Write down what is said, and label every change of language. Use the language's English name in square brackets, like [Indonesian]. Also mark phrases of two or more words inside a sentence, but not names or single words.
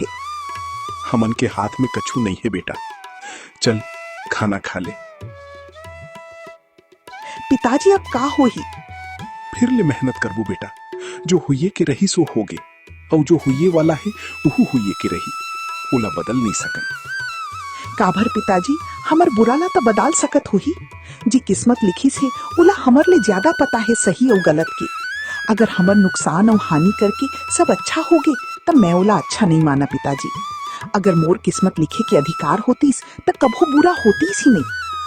[Chhattisgarhi] हमन के हाथ में कछु नहीं है बेटा। चल खाना खा ले। पिताजी अब का होही? फिर ले मेहनत करबू बेटा। जो हुई के रही सो होगे, और जो हुई वाला है वह हुई के रही, उला बदल नहीं सकन। काभर पिताजी, हमर बुराला तो बदल सकत होही। जी किस्मत लिखी से उला हमर ले ज्यादा पता है सही और गलत की। अगर हमर नुकसान और हानि करके सब अच्छा होगे तब मैं उला अच्छा नहीं माना पिताजी। अगर मोर किस्मत लिखे के अधिकार होतीस तो कभू बुरा होतीस ही नहीं।